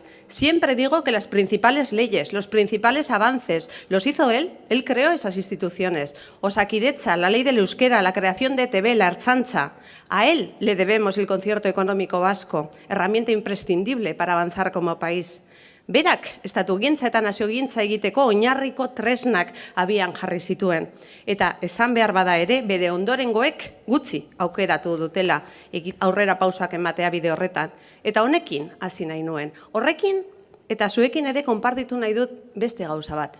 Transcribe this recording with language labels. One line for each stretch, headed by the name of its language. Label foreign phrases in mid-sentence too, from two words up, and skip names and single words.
Spanish: Siempre digo que las principales leyes, los principales avances, los hizo él creó esas instituciones. Osakidetza, la ley del euskera, la creación de ETB, la Ertzaintza. A él le debemos el concierto económico vasco, herramienta imprescindible para avanzar como país.
Basque: Berak, estatugintza eta naziogintza egiteko oinarriko tresnak abian jarri zituen. Eta esan behar bada ere, bere ondorengoek gutxi aukeratu dutela aurrera pausak ematea bide horretan. Eta honekin hasi nahi nuen. Horrekin eta zuekin ere konpartitu nahi dut beste gauza bat.